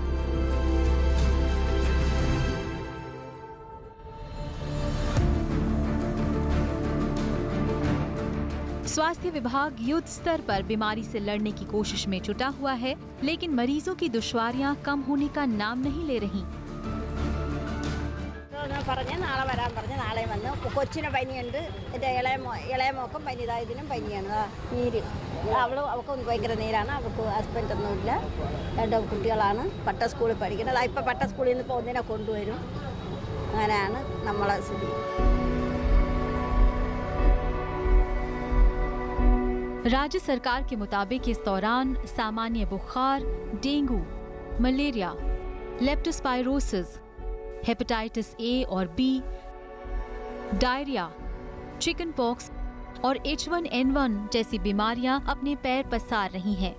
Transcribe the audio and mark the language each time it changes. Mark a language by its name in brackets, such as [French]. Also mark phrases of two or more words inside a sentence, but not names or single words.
[Hindi] स्वास्थ्य विभाग युद्ध स्तर पर बीमारी से लड़ने की कोशिश में जुटा हुआ है, लेकिन मरीजों की दुश्वारियां कम होने का नाम नहीं ले रही। [Malayalam] കൊച്ചിന് പനിയുണ്ട്, എൻ്റെ ഇളയ മോക്കും പനി, ഇതിനും പനിയാണ്. നീര് അവൾക്ക് ഭയങ്കര നീരാണ്. അവൾക്ക് ഹസ്ബൻഡൊന്നുമില്ല, 2 കുട്ടികളാണ്. പട്ട സ്കൂളിൽ പഠിക്കുന്നത്. ഇപ്പം പട്ട സ്കൂളിൽ നിന്ന് ഇപ്പോൾ ഒന്നിനെ കൊണ്ടുവരും. അങ്ങനെയാണ് നമ്മളെ സ്ഥിതി. [Hindi] राज्य सरकार के मुताबिक इस दौरान सामान्य बुखार, डेंगू, मलेरिया, लेप्टोस्पायरोसिस, हेपेटाइटिस ए और बी, डायरिया, चिकन पॉक्स और H1N1 जैसी बीमारियां अपने पैर पसार रही हैं।